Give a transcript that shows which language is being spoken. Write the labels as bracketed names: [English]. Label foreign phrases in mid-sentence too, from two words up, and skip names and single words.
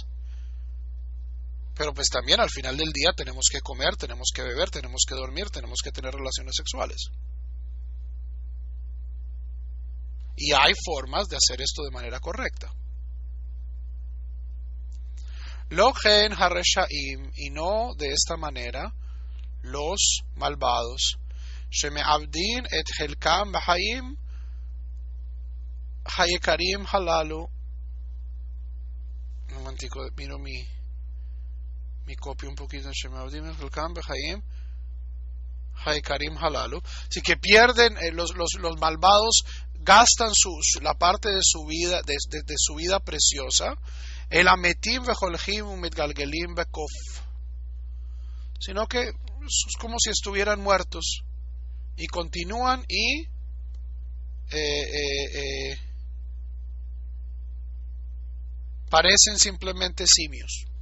[Spanish] Pero pues también al final del día tenemos que comer, tenemos que beber, tenemos que dormir, tenemos que tener relaciones sexuales. Y hay formas de hacer esto de manera correcta. [Hebrew] לא כן הרשעים, [Spanish] y no de esta manera los malvados. [Hebrew] שמאבדין את חלקם בחיים היקרים הללו. [Spanish] Un momentico, miro mi copio un poquito. [Hebrew] שמאבדין את חלקם בחיים היקרים הללו. [Spanish] Así que pierden, los malvados gastan la parte de su vida, de su vida preciosa. [Hebrew] אלא מתים והולכים ומתגלגלים בקוף, [Spanish] sino que es como si estuvieran muertos y continúan y parecen simplemente simios.